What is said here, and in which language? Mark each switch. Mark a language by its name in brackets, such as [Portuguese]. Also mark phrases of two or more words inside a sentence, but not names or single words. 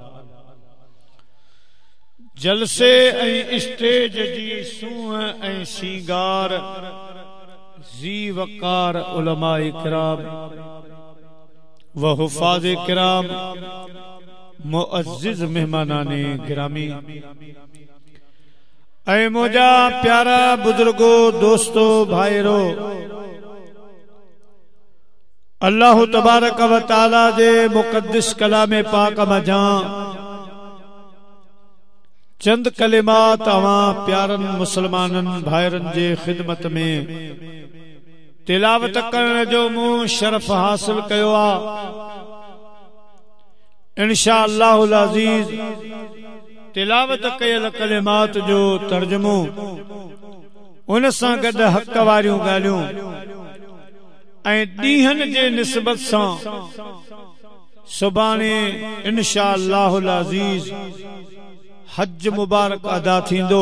[Sindhi] जलसे ऐं स्टेज जी सूह ऐं सींगार जी वकार उलमा इकराम व हुफाज किराम मुअज्जिज मेहमानाने गिरामी ऐ मोजा प्यारा बुजुर्गो दोस्तों भाईरो [Arabic] الله تبارك وتعالى [Sindhi] जे मुक़द्दिस कलाम पाक मजा चंद कलिमात अवां प्यारन मुसलमानन भाईरन जे खिदमत में तिलावत करण जो मूं शरफ हासिल कयो आ। [Arabic] إن شاء الله العزيز [Sindhi] तिलावत कयल कलिमात जो तर्जुमो उन सां गॾु हक़ वारियूं ॻाल्हियूं ऐं ॾींहनि जे निस्बत सां सुभाणे [Arabic] إن شاء الله العزيز [Sindhi] हज मुबारक अदा थींदो।